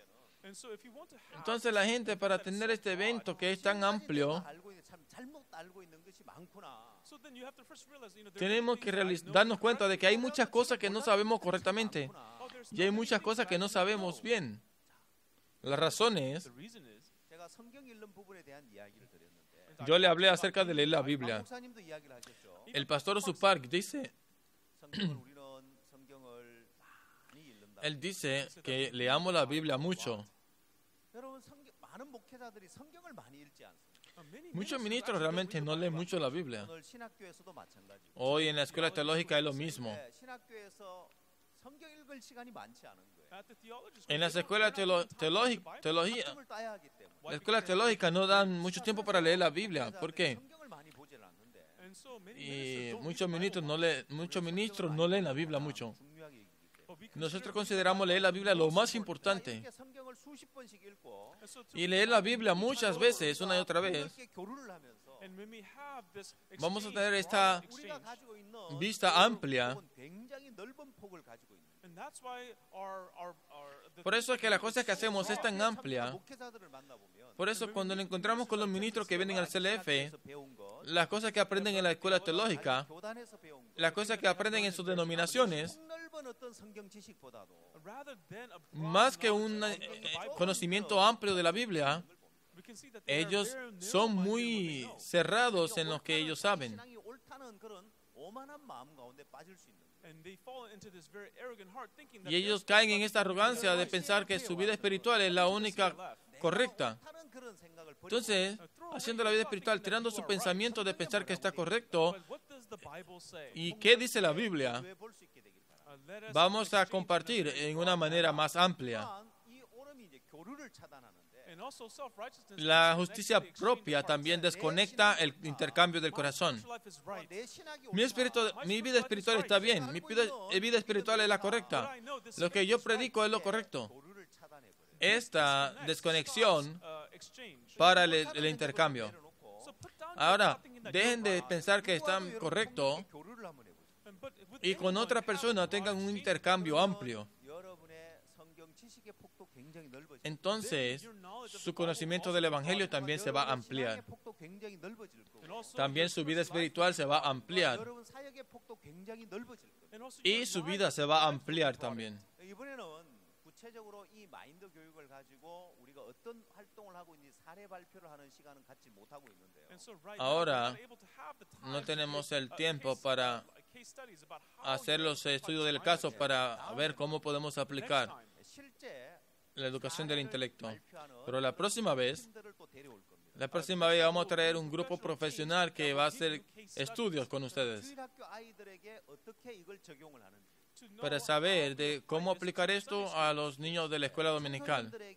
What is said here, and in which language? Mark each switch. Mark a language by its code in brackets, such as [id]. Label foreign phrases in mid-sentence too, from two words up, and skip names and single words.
[en] And so if you want to have [es] Entonces la gente para tener este evento que es tan amplio, [ko] 알고 있는 참 잘못 알고 있는 것이 많구나. [en] so then you have to first realize, you know, there are [es] tenemos [en] things [es] que [en] that I know [es] darnos [en] are [es] cuenta de [en] correct. [es] que hay muchas cosas que no sabemos correctamente [en] Oh, there's [es] y hay [en] so many [es] muchas [en] things [es] cosas [en] that [es] que [en] I [es] no [en] don't [es] sabemos [en] know. [es] bien. La razón es, [en] The reason is, [ko] 제가 성경 읽는 부분에 대한 이야기를 드렸는데 [es] yo le hablé acerca de leer la Biblia. [ko] 목사님도 이야기를 하셨죠. [es] El pastor Osupark dice, [ko] 성경을 우리는 성경을 많이 읽는다. [es] él dice que leamos la Biblia mucho. [ko] 여러분 많은 목회자들이 성경을 많이 읽지 않습니다. [en] many [es] Muchos [en] ministers [es] ministros [en] actually don't [es] realmente [en] read [es] no [en] the [es] leen [en] Bible. [es] mucho la Biblia. [ko] 오늘 신학교에서도 마찬가지고. [es] Hoy en la escuela teológica es lo mismo. [ko] 네, 신학교에서 성경 읽을 시간이 많지 않은 거예요. [en] At the theology [es] En [en] schools, [es] las [en] they don't- [es] escuelas [en] they're not given time to read the Bible. [es] teología, [ko] 학점을 따야 하기 때문에. [es] las escuelas teológicas no dan mucho tiempo para leer la Biblia. ¿Por qué? [ko] 성경을 많이 보질 않는데. [en] And so many [es] Y [en] ministers don't [es] muchos [en] read the [es] ministros [en] Bible. [es] muchos ministros no leen la Biblia mucho. [ko] 중요하게 읽기 때문에. [en] But we [es] Nosotros [en] consider [es] consideramos leer la Biblia lo más [ko] 자, [es] importante. [ko] 이렇게 성경을 수십 번씩 읽고 [en] And so to [es] Y leer la Biblia muchas veces, una y otra vez, [ko] 이렇게 교류를 하면서 [en] And when we have this [es] vamos a [en] exchange, [es] tener esta [ko] 우리가 가지고 있는 [es] vista [ko] 교류 [es] amplia. [ko] 폭은 굉장히 넓은 폭을 가지고 있는. [en] and that's why the [es] Por eso es que las cosas que hacemos es tan amplia. [ko] 목회자들을 만나보면 [es] Por eso cuando nos encontramos con los ministros que vienen al CLF, [ko] 신학교에서 배운 것, [es] las cosas que aprenden en la escuela teológica, [ko] 교단에서 배운 것, [es] las cosas que aprenden en sus denominaciones, [ko] 폭넓은 어떤 성경 지식보다도 [en] rather than a broad [es] más que [en] knowledge [es] un [en] of the Bible, [es] conocimiento amplio de la Biblia, [en] we can see that they are [es] ellos [en] very [es] son [en] narrow-minded in what they [es] muy [en] know. [es] cerrados en lo que ellos saben. [ko] 신앙이 옳다는 그런 오만한 마음 가운데 빠질 수 있는 거예요. [en] And they fall into this very arrogant heart, thinking that [es] Y ellos [en] they're [es] caen en esta arrogancia de pensar que su vida espiritual es la única correcta. [ko] 옳다는 그런 생각을 버리고 [es] Entonces, haciendo la vida espiritual, tirando su pensamiento de pensar que está correcto, [en] But what does the Bible say? [es] ¿y qué dice la Biblia? [ko] 교회 볼수 있게 되길 바랍니다. [en] Let us [es] Vamos a [en] exchange [es] compartir [en] messages. [es] en una manera más amplia. [ko] 또한 이 오름이 이제 교류를 차단하는데 [en] And also self-righteousness [es] La [en] disconnects [es] justicia [en] the exchange [es] propia [en] of hearts. [es] también desconecta el intercambio del corazón. [en] Spiritual life is right. [ko] 내 신학이 [es] Mi vida espiritual está bien, mi vida espiritual es la [en] But [es] correcta. [en] I know this [es] Lo que yo [en] is right. [es] predico es lo correcto. [ko] 교류를 차단해버려요. [es] Esta [en] Disconnects, [es] desconexión [en] stops, exchange. [es] para el intercambio. [en] So put down your [es] Ahora, [en] thought thinking that [es] dejen [en] you're [es] de [en] right. [es] pensar que están correctos [ko] 교류를 한번 해보세요. [es] y con otra persona tengan un intercambio amplio. [ko] 여러분의 성경 지식의 폭도 굉장히 넓어질 거예요. [es] Entonces, su conocimiento del Evangelio también se va a ampliar. [ko] 신앙의 폭도 굉장히 넓어질 거고. [es] También su vida espiritual se va a ampliar. [ko] 여러분 사역의 폭도 굉장히 넓어질 거예요. [es] Y su vida se va a ampliar también. [ko] 이번에는 구체적으로 이 마인드 교육을 가지고 우리가 어떤 활동을 하고 있는지 사례 발표를 하는 시간은 갖지 못하고 있는데요. [es] Ahora, no tenemos el tiempo para hacer los estudios del caso para ver cómo podemos aplicar. [ko] 실제 [es] la educación del intelecto. Pero la próxima vez vamos a traer un grupo profesional que va a hacer estudios con ustedes para saber de cómo aplicar esto a los niños de la escuela dominical.